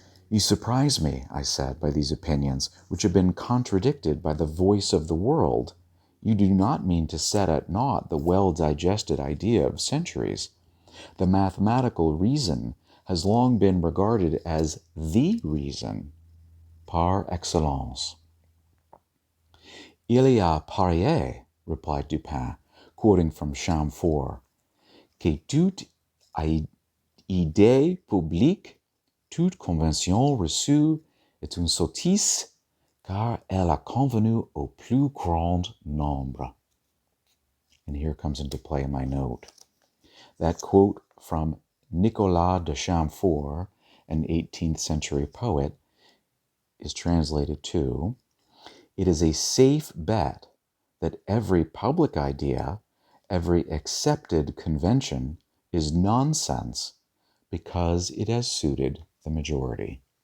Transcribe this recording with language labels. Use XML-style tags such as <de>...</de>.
<en>You surprise me, I said, by these opinions, which have been contradicted by the voice of the world. You do not mean to set at naught the well-digested idea of centuries. The mathematical reason has long been regarded as the reason, par excellence.</en> <fr>Il y a parié,</fr> <en>replied Dupin, quoting from Chamfort,</en> <fr>que toute idée publique, toute convention reçue est une sottise, car elle a convenu au plus grand nombre.</fr> <en>And here comes into play my note. That quote from Nicolas de Chamfort, an 18th century poet, is translated to, it is a safe bet that every public idea, every accepted convention is nonsense because it has suited the majority.</en>